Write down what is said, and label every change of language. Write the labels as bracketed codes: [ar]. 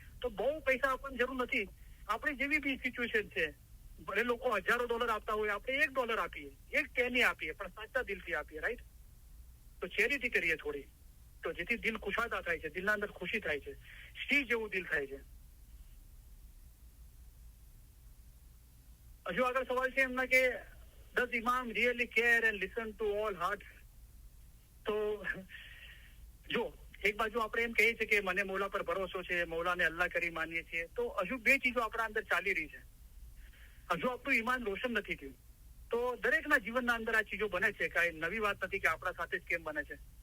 [gu] તો બહુ પૈસા આપણને જરૂર નથી. આપણી જેવી બી સિચ્યુએશન છે, ભલે લોકો $1000 આપતા હોય, આપણે $1 આપીએ, એક પેની આપીએ, પણ સાચા દિલથી આપીએ, રાઈટ. તો ચેરિટી કરીએ થોડી, તો જેથી દિલ ખુશાદા થાય છે, દિલના અંદર ખુશી થાય છે, શ્રી જેવું દિલ થાય છે. હજુ આગળ સવાલ છે એમના કે [en] does Imam really care and listen to all hearts? [gu] તો જો એક બાજુ આપણે એમ કહીએ છીએ કે મને મૌલા પર ભરોસો છે, મૌલાને અલ્લાહ કરી માનીએ છીએ, તો હજુ 2 ચીજો આપણા અંદર ચાલી રહી છે. હજુ આપણું ઈમાન રોશન નથી થયું. તો દરેકના જીવનના અંદર આ ચીજો બને છે, કઈ નવી વાત નથી કે આપણા સાથે જ કેમ બને છે.